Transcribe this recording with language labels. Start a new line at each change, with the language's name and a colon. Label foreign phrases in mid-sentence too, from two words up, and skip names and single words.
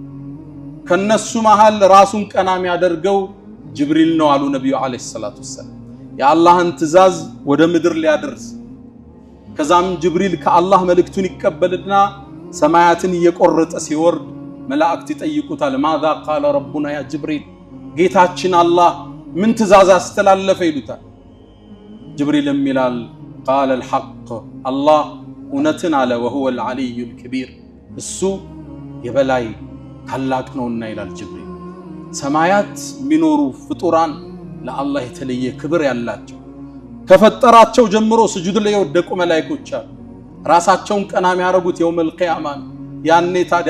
Amharic: ከነሱ መሃል ራሱን ቀናም ያደርገው ጅብሪል ነው አሉ ነብዩ
Arabic: عليه الصلاة والسلام
Amharic: የአላህን ትእዛዝ ወደ ምድር ሊያደርስ ከዛም ጅብሪል ከአላህ መልእክቱን ይቀበልና ሰማያትን እየቆረጠ ሲወርድ መላእክት ይጠይቁታል
Arabic: ማذا قال ربنا يا جبريل
Amharic: ጌታችን አላህ ምን ትእዛዝ አስተላለፈ ይሉታል ጅብሪልም ይላል
Arabic: قال الحق الله
Amharic: እውነትን አለ
Arabic: وهو العلي الكبير
Amharic: እሱ የበላይ ታላቅ ነውና ይላል ጅብሪል ሰማያት ሚኖሩ ፍጡራን ለአላህ የተለየ ክብር ያላቸው ከፈጠራቸው ጀምሮ ስጁድ ላይ ወደቁ መላእክቶች ራሳቸውን ቀናም ያረጉት
Arabic: يوم القيامة
Amharic: ያኔ ታዲያ